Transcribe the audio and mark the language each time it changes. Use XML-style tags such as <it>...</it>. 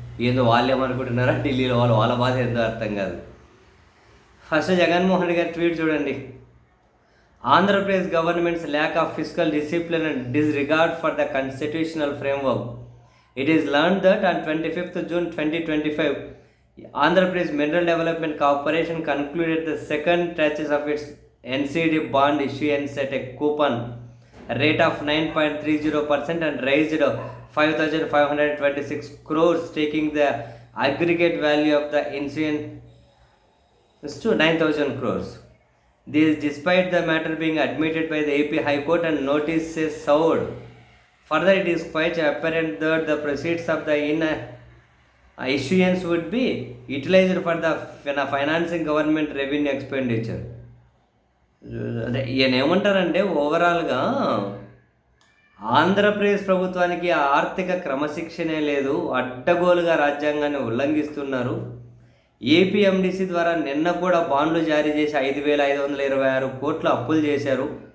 <te>ఏందో వాళ్ళు ఏమనుకుంటున్నారా, ఢిల్లీలో వాళ్ళ బాధ ఏందో అర్థం కాదు. ఫస్ట్ జగన్మోహన్ రెడ్డి గారి ట్వీట్ చూడండి.</te> <en>Andhra Pradesh governments lack of physical discipline and disregard for the constitutional framework. It is learned that on 25th June 2025 Andhra Pradesh Mineral Development Corporation concluded the second tranche of its NCD bond issuance at a coupon rate of 9.30% and raised 5,526 crores, taking the aggregate value of the issuance to 9,000 crores. This despite the matter being admitted by the AP High Court and notices served. Further, it is quite apparent that the proceeds of the issuance would be utilized for the financing government revenue expenditure.</en> <te>అదే ఈయన ఏమంటారంటే, ఓవరాల్గా ఆంధ్రప్రదేశ్ ప్రభుత్వానికి ఆర్థిక క్రమశిక్షణే లేదు, అడ్డగోలుగా రాజ్యాంగాన్ని ఉల్లంఘిస్తున్నారు. APMDC ద్వారా నిన్న కూడా బాండ్లు జారీ చేసి 5,526 కోట్ల అప్పులు చేశారు.</te>